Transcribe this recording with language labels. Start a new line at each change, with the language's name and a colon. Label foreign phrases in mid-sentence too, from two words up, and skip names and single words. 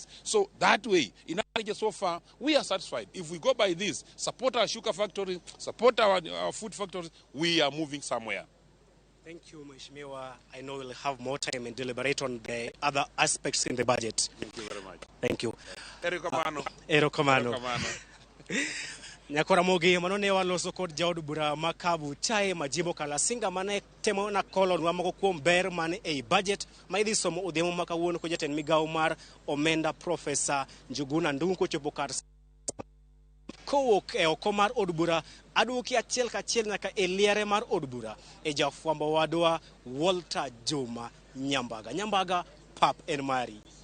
English: So that way, in Nigeria so far, we are satisfied. If we go by this, support our sugar factory, support our food factories, we are moving somewhere. Thank you, Mheshimiwa. I know we'll have more time and deliberate on the other aspects in the budget. Thank you very much. Thank you.
Luo (Kenya and Tanzania): Erokamano. Nyakora Ramogi manone waloso kod jaod bura makabu chae majimbo kala singa mane temo na Kolo nwamako kuom ber mane ei budget ma idhi somo odhiamo makawuono ko jatend migawo mar omenda Profesa Njuguna Ndung'u kochopo kar kowuok e oko mar od bura aduoki achiel kachiel nyaka e liere mar od bura e jafwambo wadwa Walter Juma Nyambaga pap en mari.